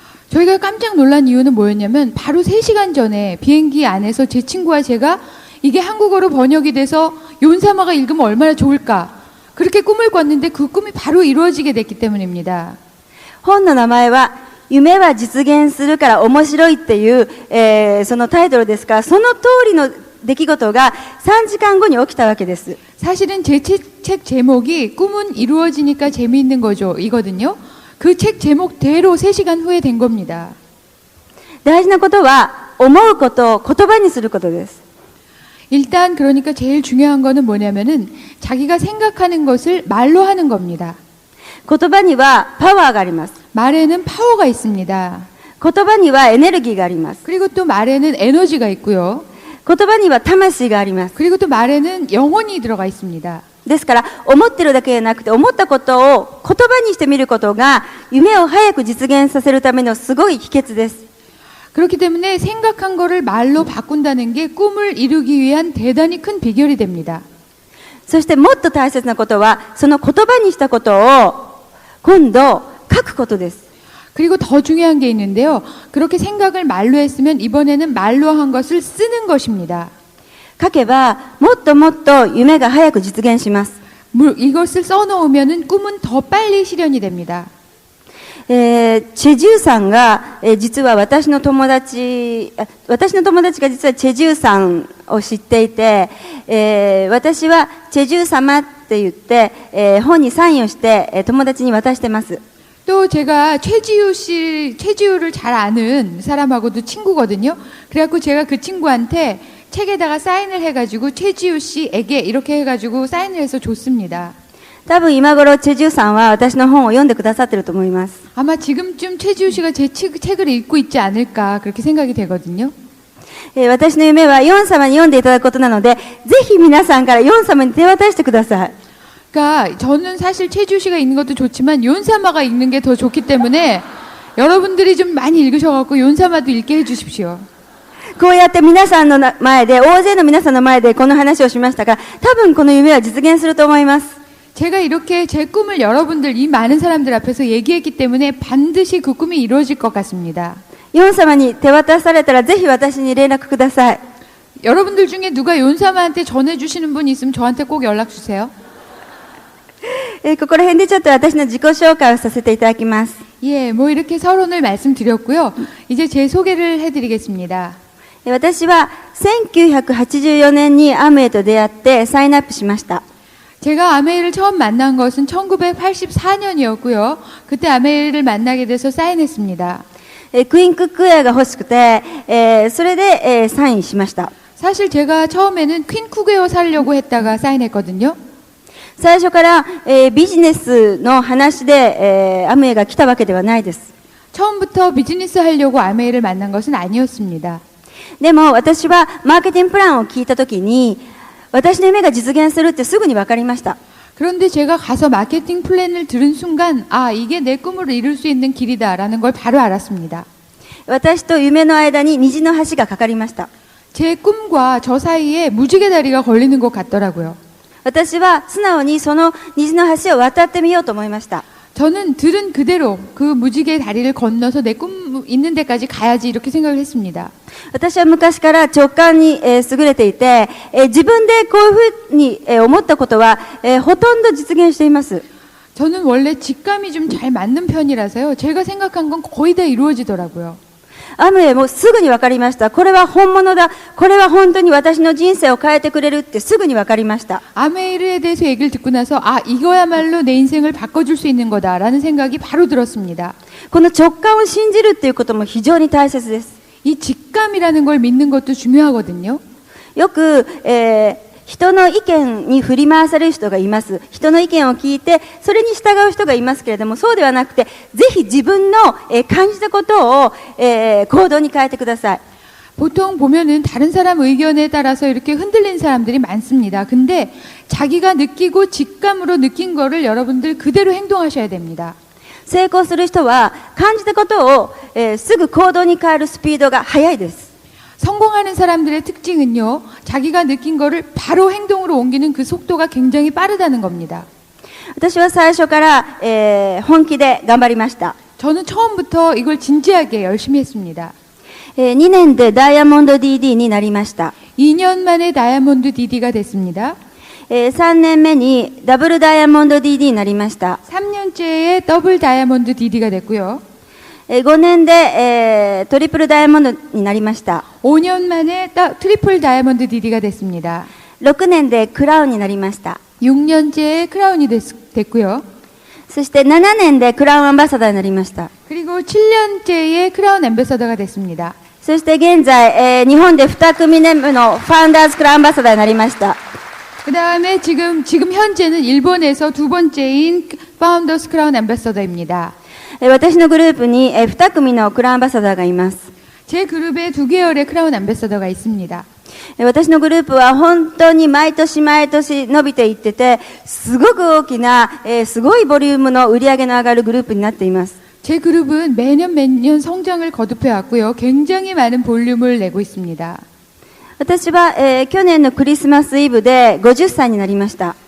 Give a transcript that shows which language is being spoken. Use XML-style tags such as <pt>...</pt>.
<ko>저희가 깜짝 놀란 이유는 뭐였냐면 바로 3시간 전에 비행기 안에서 제 친구와 제가 이게 한국어로 번역이 돼서 윤사마가 읽으면 얼마나 좋을까 그렇게 꿈을 꿨는데 그 꿈이 바로 이루어지게 됐기 때문입니다.</ko> <ja>本の名前は夢は実現するから面白いっていう、そのタイトルですからその通りの出来事が3時間後に起きたわけです。</ja> <ko>사실은 제 책 제목이 꿈은 이루어지니까 재미있는 거죠 이거든요. 그 책 제목대로 3시간 후에 된 겁니다.</ko> <ja>大事なことは思うことを言葉にすることです。</ja> <ko>일단 그러니까 제일 중요한 거는 뭐냐면은 자기가 생각하는 것을 말로 하는 겁니다.</ko> <ja>言葉にはパワーがあります。</ja> <ko>말에는 파워가 있습니다.</ko> <ja>言葉にはエネルギーがあります。</ja> <ko>그리고 또 말에는 에너지가 있고요.</ko> <ja>言葉には魂があります。</ja> <ko>그리고 또 말에는 영혼이 들어가 있습니다.</ko> <ja>ですから思ってるだけじゃなくて思ったことを言葉にしてみることが夢を早く実現させるためのすごい秘訣です。</ja> <ko>그렇기 때문에 생각한 거를 말로 바꾼다는 게 꿈을 이루기 위한 대단히 큰 비결이 됩니다.</ko> <ja>そしてもっと大切なことは、その言葉にしたことを今度書くことです。</ja> <ko>그리고 더 중요한 게 있는데요. 그렇게 생각을 말로 했으면 이번에는 말로 한 것을 쓰는 것입니다.</ko> <ja>書けばもっともっと夢が早く実現します。</ja> <ko>이것을 써놓으면 꿈은 더 빨리 실현이 됩니다.</ko> <ja>チェジュさんが、実は私の友達が実はチェジュさんを知っていて、私はチェジュ様って言って、本にサインをして、友達に渡してます。</ja> <ko>또 제가 최지우를 잘 아는 사람하고도 친구거든요. 그래갖고 제가 그 친구한테 책에다가 사인을 해가지고 최지우 씨에게 이렇게 해가지고 사인을 해서 줬습니다.</ko> <ja>多分今頃チェジュさんは私の本を読んでくださってると思います。</ja> <ko>아마 지금쯤 최지우 씨가 제 책을 읽고 있지 않을까 그렇게 생각이 되거든요.</ko> <ja>私の夢はヨン様に読んでいただくことなので、ぜひ皆さんからヨン様に手渡してください。</ja> <ko>그러니까 저는 사실 최지우 씨가 읽는 것도 좋지만 윤사마가 읽는 게 더 좋기 때문에 여러분들이 좀 많이 읽으셔갖고 윤사마도 읽게 해주십시오.</ko> <ja>こうやって皆さんの前で、大勢の皆さんの前でこの話をしましたが、多分この夢は実現すると思います。</ja> <ko>제가 이렇게 제 꿈을 여러분들, 이 많은 사람들 앞에서 얘기했기 때문에 반드시 그 꿈이 이루어질 것 같습니다.</ko> <ja>ヨン様に手渡されたらぜひ私に連絡ください。</ja> <ko>여러분들 중에 누가 윤사마한테 전해주시는 분이 있으면 저한테 꼭 연락 주세요.</ko> <ja>ここら辺でちょっと私の自己紹介をさせていただきます。</ja> <ko>예, 뭐 이렇게 서론을 말씀드렸고요. 이제 제 소개를 해드리겠습니다.</ko> <ja>私は1984年にアムウェイと出会ってサインアップしました。</ja> <ko>제가 아메이를 처음 만난 것은 1984년이었고요. 그때 아메이를 만나게 돼서 사인했습니다.</ko> <ja>クイーンクックウェアが欲しくて、それで、サインしました。</ja> <ko>사실 제가 처음에는 퀸 쿠그웨어 사려고 했다가 사인했거든요.</ko> <ja>最初から、ビジネスの話で、アムウェイが来たわけではないです。</ja> <ko>처음부터 비즈니스 하려고 아메이를 만난 것은 아니었습니다.</ko> <ja>でも私はマーケティングプランを聞いたときに、私の夢が実現するってすぐに分かりました。</ja> <ko>그런데 제가 가서 마케팅 플랜을 들은 순간 아 이게 내 꿈을 이룰 수 있는 길이다라는 걸 바로 알았습니다.</ko> <ja>私と夢の間に虹の橋がかかりました。</ja> <ko>제 꿈과 저 사이에 무지개 다리가 걸리는 것 같더라고요.</ko> <ja>私は素直にその虹の橋を渡ってみようと思いました。</ja> <ko>저는 들은 그대로 그 무지개 다리를 건너서 내 꿈 있는 데까지 가야지 이렇게 생각을 했습니다.</ko> <ja>私は昔から直感に、優れていて、自分でこういうふうに、思ったことは、ほとんど実現しています。</ja> <ko>저는 원래 직감이 좀 잘 맞는 편이라서요. 제가 생각한 건 거의 다 이루어지더라고요.</ko> <ja>アムウェイもすぐに分かりました。これは本物だ。これは本当に私の人生を変えてくれるってすぐに分かりました。</ja> <ko>아메이에 대해서 얘기를 듣고 나서 아 이거야말로 내 인생을 바꿔줄 수 있는 거다라는 생각이 바로 들었습니다.</ko> <ja>この直感を信じるっていうことも非常に大切です。</ja> <ko>이 직감이라는 걸 믿는 것도 중요하거든요.</ko> <ja>よく、人の意見に振り回される人がいます。人の意見を聞いて、それに従う人がいますけれども、そうではなくて、ぜひ自分の、感じたことを、行動に変えてください。</ja> <ko>보통 보면은 다른 사람 의견에 따라서 이렇게 흔들린 사람들이 많습니다. 근데 자기가 느끼고 직감으로 느낀 거를 여러분들 그대로 행동하셔야 됩니다.</ko> <ja>成功する人は、感じたことを、すぐ行動に変えるスピードが速いです。</ja> <ko>성공하는 사람들의 특징은요, 자기가 느낀 거를 바로 행동으로 옮기는 그 속도가 굉장히 빠르다는 겁니다.</ko> <ja>私は最初から、本気で頑張りました。</ja> <ko>저는 처음부터 이걸 진지하게 열심히 했습니다.</ko> <ja>2年でダイヤモンド DD になりました。</ja> <ko>2년 만에 다이아몬드 DD가 됐습니다.</ko> <ja>3年目にダブルダイヤモンド DD になりました。</ja> <ko>3년째에 더블 다이아몬드 DD가 됐고요.</ko> <ja>5年で、トリプルダイヤモンドになりました。</ja> <ko>5년 만에 트리플 다이아몬드 DD가 됐습니다.</ko> <ja>6年でクラウンになりました。</ja> <ko>6년째에 크라운이 됐고요.</ko> <ja>そして7年でクラウンアンバサダーになりました。</ja> <ko>그리고 7년째에 크라운 앰베서더가 됐습니다.</ko> <ja>そして現在、日本で2組目のファウンダーズクラウンアンバサダーになりました。</ja> <ko>그 다음에 지금 현재는 일본에서 두 번째인 파운더스 크라운 앰베서더입니다.</ko> <ja>私のグループに、2組のクラウンアンバサダーがいます。</ja> <ko>제 그룹에 2계열의 크라운 앰베서더가 있습니다.</ko> <ja>私のグループは本当に毎年毎年伸びていってて、すごく大きな、すごいボリュームの売り上げの上がるグループになっています。</ja> <ko>제 그룹은 매년 성장을 거듭해 왔고요. 굉장히 많은 볼륨을 내고 있습니다.</ko> <ja>私は、去年のクリスマスイブで50歳になりました。</ja>